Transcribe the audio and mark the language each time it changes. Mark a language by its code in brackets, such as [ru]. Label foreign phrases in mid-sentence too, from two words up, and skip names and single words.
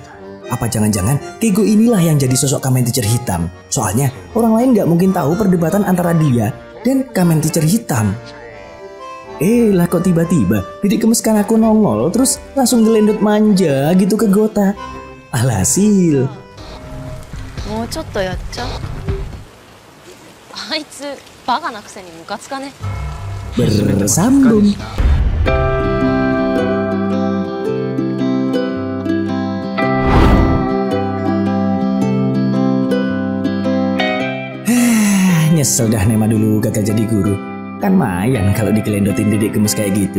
[id] Apa jangan-jangan Keigo inilah yang jadi sosok Kamen Teacher hitam? Soalnya orang lain gak mungkin tahu perdebatan antara dia dan Kamen Teacher hitam. Lah kok tiba-tiba Didik Gemes Kanako nongol terus langsung gelendot manja gitu ke Kota. Alhasil, [ja] もうちょっとやっちゃう。あいつバカなくせにムカつかね。 [id] bersambung. Nyesel dah Nema dulu gagal jadi guru. Kan mayan kalau dikelendotin Didik Gemes kayak gitu.